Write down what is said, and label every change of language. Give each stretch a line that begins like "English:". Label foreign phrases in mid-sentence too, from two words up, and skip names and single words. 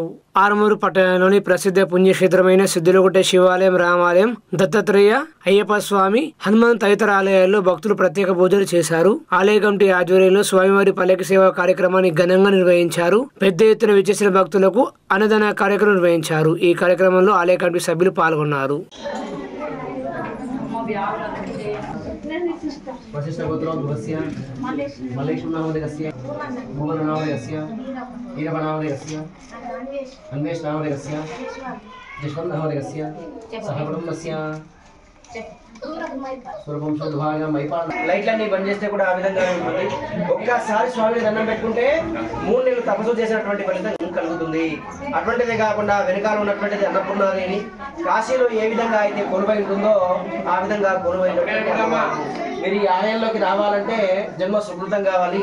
Telugu: ఆర్మూరు పట్టణంలోని ప్రసిద్ధ పుణ్యక్షేత్రమైన సిద్ధులగుట్ట శివాలయం, రామాలయం, దత్తాత్రేయ, అయ్యప్ప స్వామి, హనుమాన్ తదితర ఆలయాల్లో భక్తులు ప్రత్యేక పూజలు చేశారు. ఆలయ కమిటీ ఆధ్వర్యంలో స్వామివారి పల్లకి సేవ కార్యక్రమాన్ని ఘనంగా నిర్వహించారు. పెద్ద ఎత్తున విచ్చేసిన భక్తులకు అన్నదాన కార్యక్రమం నిర్వహించారు. ఈ కార్యక్రమంలో ఆలయ కమిటీ సభ్యులు పాల్గొన్నారు.
Sanskrit: वशिष्ठगोत्रोद्भवस्य मल्लेशनामदेकस्य भुवननामदेकस्य वीरवनामदेकस्य अन्वेषनामदेकस्य जशवन्तनामदेकस्य सहकुटुम्बस्य
Telugu: లైట్లన్నీ బంద్ చేస్తే కూడా ఆ విధంగా ఉంటుంది. ఒక్కసారి స్వామిని దండం పెట్టుకుంటే 3 నెలలు తపస్సు చేసినటువంటి ఫలితం కలుగుతుంది. అటువంటిదే కాకుండా వెనకాల ఉన్నటువంటిది అన్నపూర్ణాదేవి కాశీలో ఏ విధంగా అయితే కొలువై ఉంటుందో ఆ విధంగా కొలువైనటువంటి మీరు ఈ ఆలయంలోకి రావాలంటే జన్మ సుకృతం కావాలి.